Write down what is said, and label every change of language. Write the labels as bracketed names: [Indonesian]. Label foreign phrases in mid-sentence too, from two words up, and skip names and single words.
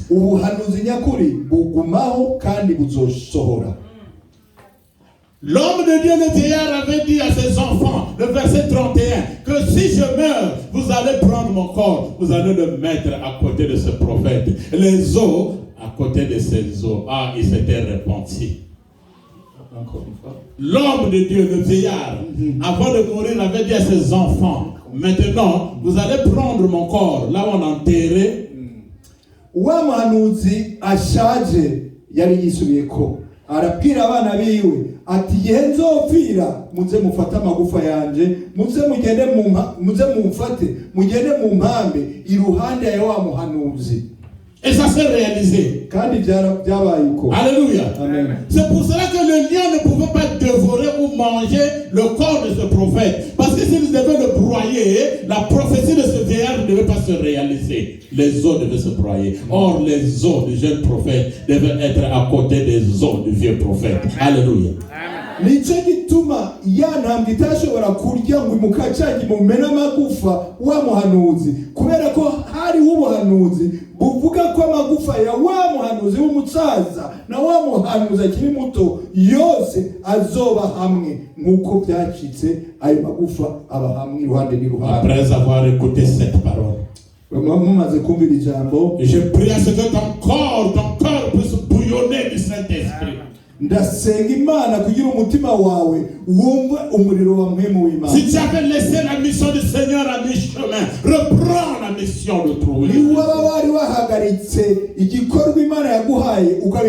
[Rundi] Ubuhanuzi nyakuri bugumaho kandi buzosohora. [French] L'homme de Dieu, le vieillard, avait dit à ses enfants, le verset 31, que si je meurs, vous allez prendre mon corps, vous allez le mettre à côté de ce prophète. Les os, à côté de ses os. Ah, il s'était repenti. Encore une fois. L'homme de Dieu, le vieillard, avant de mourir, avait dit à ses enfants, maintenant, vous allez prendre mon corps, là où on enterrait. [Rundi] Wa muhanuzi ashaje yari yisubiyeko arabwira abana biwe ati yenzopfira muze mufate amagufa yanje, muze mumfate mugende mu mpambe iruhande ya wa muhanuzi. [French] Et ça s'est réalisé. Alléluia. Amen. C'est pour cela que le lion ne pouvait pas dévorer ou manger le corps de ce prophète. Parce que s'il devait le broyer, la prophétie de ce vieillard ne devait pas se réaliser. Les os devaient se broyer. Or, les os du jeune prophète devaient être à côté des os du vieux prophète. Alléluia. Amen. [Rundi] nicyo gituma ya ntambwe itashobora kurya ngo imukacange mumena amagufa wa muhanuzi, kubera ko hariho ubuhanuzi buvuga ko amagufa ya wa muhanuzi w'umusaza na wa muhanuzi akiri muto yose azoba hamwe, nk'uko byacitse ayo magufa aba hamwe iruhande n'iruhande. [French] Après avoir écouté cette parole, [Rundi] mumaze kumvira ijambo, [French] je prie à ce que ton corps puisse bouillonner du Saint-Esprit. [Rundi] ndasenga Imana kugira umutima wawe wumve umuriro wa mpemu w'Imana. [French] Si tu avais laissé la mission du Seigneur à mi-chemin, reprends la mission de trouver. [Rundi] Ni waba wari wahagaritse igikorwa Imana yaguhaye